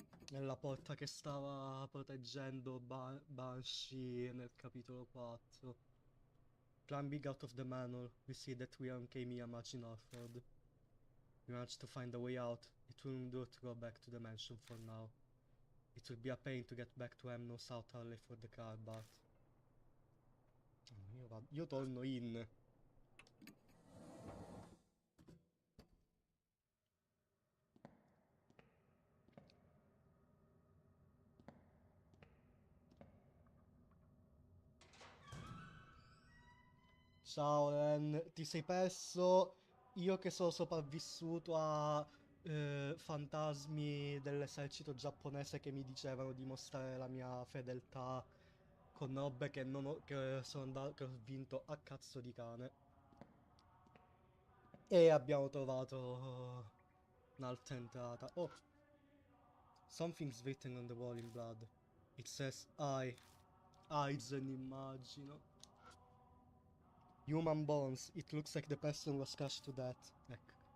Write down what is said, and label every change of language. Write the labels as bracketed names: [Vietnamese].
[Italian] Nella porta che stava proteggendo Banshee nel capitolo 4. [English] Climbing out of the manor, we see that we are on Kamiya Margin Northward. We managed to find a way out. It will endure to go back to the mansion for now. It will be a pain to get back to Emno South early for the car, but... [Italian] Io torno in. Ciao Ren, ti sei perso io che sono sopravvissuto a fantasmi dell'esercito giapponese che mi dicevano di mostrare la mia fedeltà con robe che, non ho, che ho vinto a cazzo di cane. E abbiamo trovato un'altra entrata. [English] Oh, something's written on the wall in blood. It says I. Aizen, [Italian] immagino. [English] Human bones. It looks like the person was crushed to death. [Italian] Ecco.